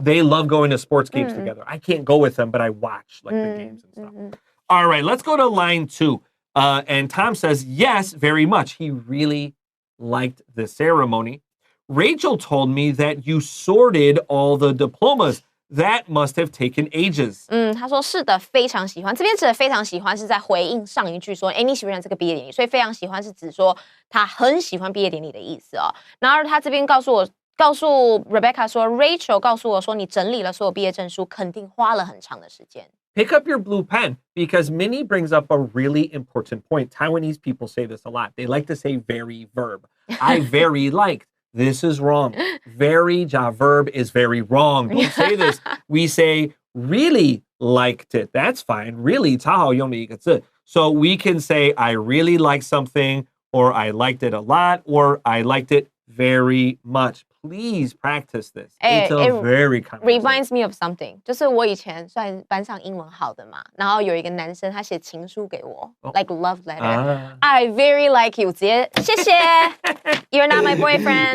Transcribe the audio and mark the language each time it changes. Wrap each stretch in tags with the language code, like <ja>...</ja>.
<en>They love going to sports games together. I can't go with them, but I watch like the games and stuff. All right, let's go to line 2. And Tom says, yes, very much. He really liked the ceremony. Rachel told me that you sorted all the diplomas. That must have taken ages.</en> <zh>他说是的，非常喜欢。这边指的非常喜欢是在回应上一句说，哎，你喜不喜欢这个毕业典礼？所以非常喜欢是指说他很喜欢毕业典礼的意思哦。然后他这边告诉 Rebecca 说 ，Rachel 告诉我说，你整理了所有毕业证书，肯定花了很长的时间。</zh> <en>Pick up your blue pen because Minnie brings up a really important point. Taiwanese people say this a lot. They like to say very verb. I very liked. This is wrong. Very verb is very wrong. Don't say this. We say really liked it. That's fine.</en> <zh>Really 超好用的一个字.</zh> <en>So we can say I really like something or I liked it a lot or I liked it very much. Please practice this. It's a very common reminds me of something.</en> <zh>就是我以前算班上英文好的嘛，然后有一个男生他写情书给我</zh> <en>like love letter. I very like you.</en> <zh>直接谢谢</zh> <en>You're not my boyfriend.</en>